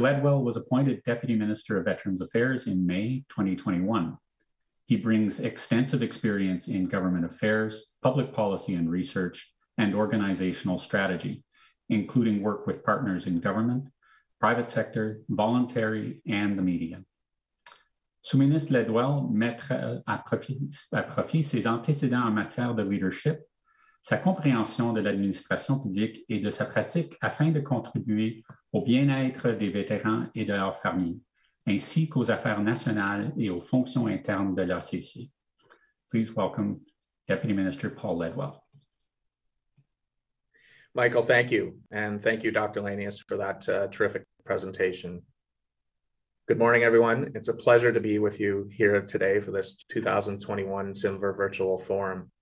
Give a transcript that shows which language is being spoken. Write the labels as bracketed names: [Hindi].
[English] Ledwell was appointed Deputy Minister of Veterans Affairs in May 2021. He brings extensive experience in government affairs, public policy and research, and organizational strategy, including work with partners in government, private sector, voluntary, and the media. [French] Sous-ministre Ledwell mettra à profit ses antécédents en matière de leadership, sa compréhension de l'administration publique et de sa pratique afin de contribuer au bien-être des vétérans et de leurs familles, ainsi qu'aux affaires nationales et aux fonctions internes de l'ACC. [English] Please welcome Deputy Minister Paul Ledwell. Michael, thank you. And thank you, Dr. Lennious, for that terrific presentation. Good morning, everyone. It's a pleasure to be with you here today for this 2021 CIMVHR Virtual Forum.